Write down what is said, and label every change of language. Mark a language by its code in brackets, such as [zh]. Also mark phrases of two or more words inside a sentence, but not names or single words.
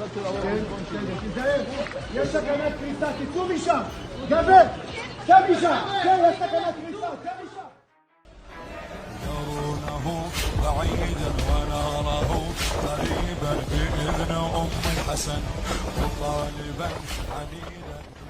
[he] יש סכנת קריסה, תצאו משם! גבר! צא משם! כן, יש סכנת קריסה, צא משם! [ar] يرونه بعيدا ونراه قريبا بإذن أم الحسن وطالبا عنيدا